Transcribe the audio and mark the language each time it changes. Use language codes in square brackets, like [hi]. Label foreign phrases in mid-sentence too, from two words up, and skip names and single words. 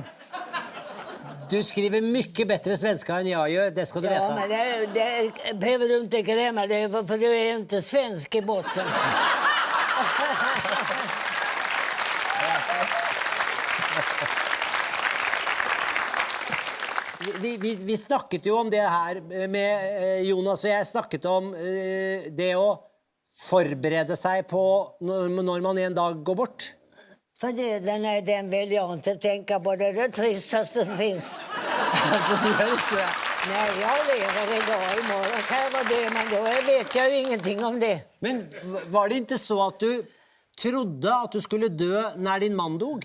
[sv] Du skriver mycket bättre svenska än jag gör, det ska du veta. Ja, men det behöver du inte gräma dig, för du är inte svensk i botten. [no] Vi snakket jo om det her med Jonas, og jeg snakket om det å forberede seg på når man en dag går bort. [sv] För den vill jag inte tänka på, det är det tristaste som finns. Alltså, du gör inte det? Nej, jag lever idag, imorgon kan jag vara det, men då vet jag ju ingenting om det. Men var det inte så att du trodde att du skulle dö när din man dog?